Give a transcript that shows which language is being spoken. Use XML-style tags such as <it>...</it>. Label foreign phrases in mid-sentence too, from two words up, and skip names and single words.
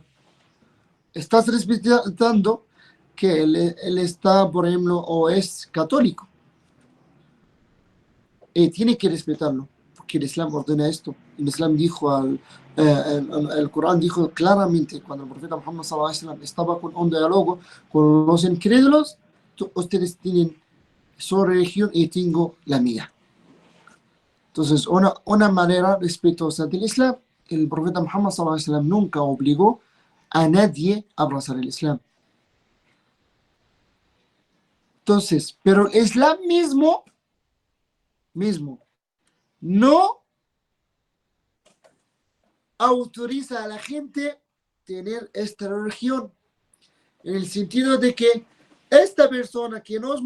<es>Estás respetando que él está, por ejemplo, o es católico. Tiene que respetarlo, porque el Islam ordena esto. El Islam dijo, el Corán dijo claramente, cuando el profeta Muhammad</es> <ar>صلى الله عليه وسلم</ar> <es>estaba con un diálogo con los incrédulos, ustedes tienen su religión y tengo la mía. Entonces, una manera respetuosa del Islam, el profeta Muhammad</es> <ar>صلى الله عليه وسلم</ar> <es>nunca obligó a nadie a abrazar el Islam. Entonces, pero el Islam mismo no autoriza a la gente tener esta religión, en el sentido de que esta persona que no es</es>